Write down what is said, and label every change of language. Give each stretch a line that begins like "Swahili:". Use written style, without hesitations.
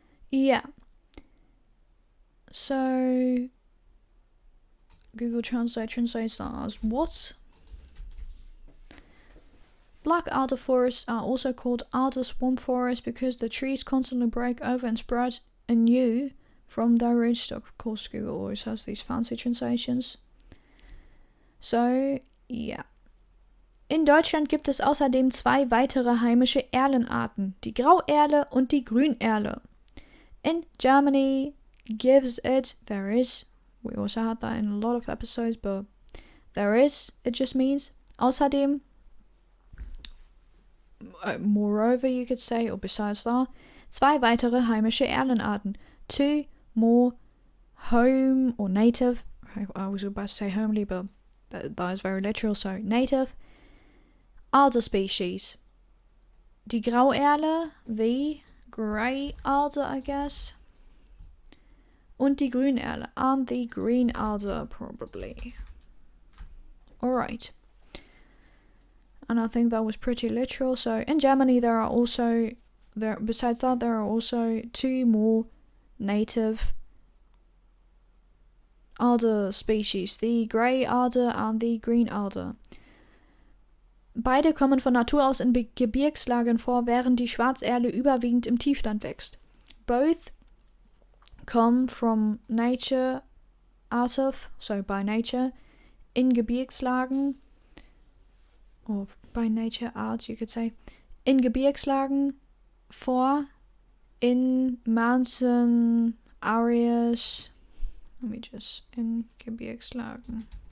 English: Yeah. So Google Translate translates that as what? Black alder forests are also called alder swamp forests because the trees constantly break over and sprout anew from their rootstock. Of course, Google always has these fancy translations. So, ja.
German: In Deutschland gibt es außerdem 2 weitere heimische Erlenarten, die Grauerle und die Grünerle.
English: In Germany there is, we also had that in a lot of episodes, but there is, it just means, außerdem, moreover you could say, or besides that,
German: 2 weitere heimische Erlenarten,
English: 2 more home or native, I was about to say homely, but that is very literal, so native, alder species.
German: Die Grauerle,
English: the grey alder, I guess,
German: und die Grünerle,
English: and the green alder, probably. Alright. And I think that was pretty literal. So in Germany besides that there are also 2 more native alder species, the grey alder and the green alder.
German: Beide kommen von Natur aus in Gebirgslagen vor, während die Schwarzerle überwiegend im Tiefland wächst.
English: Both come from nature, by nature, in Gebirgslagen, or by nature out, you could say,
German: in Gebirgslagen vor,
English: in mountain areas, in Gebirgslagen,